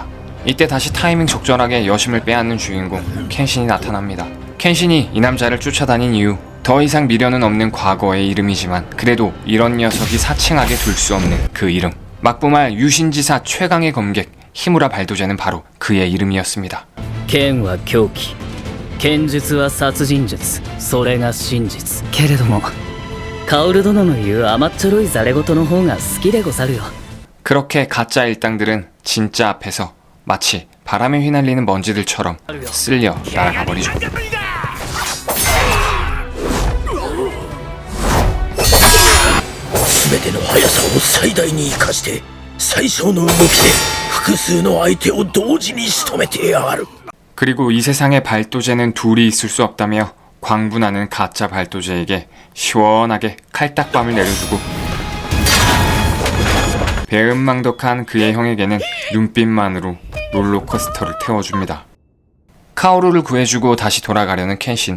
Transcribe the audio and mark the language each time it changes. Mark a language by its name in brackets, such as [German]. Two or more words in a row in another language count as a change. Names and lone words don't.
[Korean] 이때 다시 타이밍 적절하게 여심을 빼앗는 주인공 켄신이 나타납니다. 켄신이 이 남자를 쫓아다닌 이유, 더 이상 미련은 없는 과거의 이름이지만 그래도 이런 녀석이 사칭하게 둘 수 없는 그 이름. 막부말 유신지사 최강의 검객 히무라 발도제는 바로 그의 이름이었습니다. [Japanese] 剣は狂気、剣術は殺人術、それが真実。けれどもカオル殿の言う甘っちょろいざれ言の方が好きでござるよ。 [Korean] 그렇게 가짜 일당들은 진짜 앞에서 마치 바람에 휘날리는 먼지들처럼 쓸려 날아가 버리죠. [Japanese] 全ての速さを最大に生かして最小の動きで複数の相手を同時に仕留めてやがる. [Korean] 그리고 이 세상에 발도제는 둘이 있을 수 없다며 광분하는 가짜 발도제에게 시원하게 칼딱밤을 내려주고 배은망덕한 그의 형에게는 눈빛만으로 롤러코스터를 태워줍니다. 카오루를 구해주고 다시 돌아가려는 켄신.